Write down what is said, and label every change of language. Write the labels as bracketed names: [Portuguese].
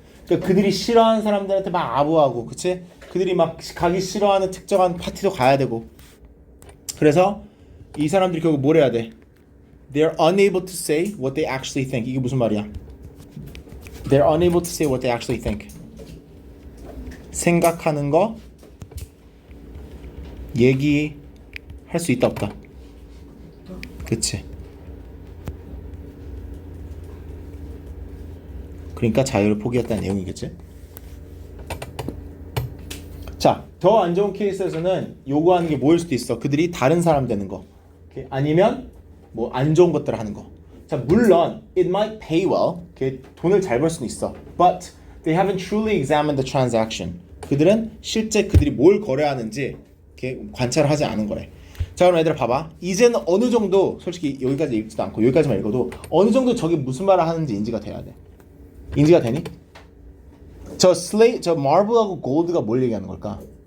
[Korean] 그러니까 그들이 싫어하는 사람들한테 막 아부하고, 그치? 그들이 막 가기 싫어하는 특정한 파티도 가야 되고. 그래서 이 사람들이 결국 뭘 해야 돼? [English] They're unable to say what they actually think. [Korean] 이게 무슨 말이야? [English] They're unable to say what they actually think. [Korean] 생각하는 거 얘기할 수 있다 없다? 그치? 그러니까 자유를 포기했다는 내용이겠지? 자, 더 안 좋은 케이스에서는 요구하는 게 뭐일 수도 있어. 그들이 다른 사람 되는 거. 오케이? 아니면 뭐 안 좋은 것들을 하는 거. 자, 물론 [English] it might pay well. [Korean] 오케이? 돈을 잘 벌 수는 있어. [English] But they haven't truly examined the transaction. [Korean] 그들은 실제 그들이 뭘 거래하는지 이렇게 관찰을 하지 않은 거래. 자, 그럼 얘들아 봐봐. 이제는 어느 정도 솔직히 여기까지 읽지도 않고 여기까지만 읽어도 어느 정도 저게 무슨 말을 하는지 인지가 돼야 돼. 인지가 되니? 저 마블하고 골드가 뭘 얘기하는 걸까?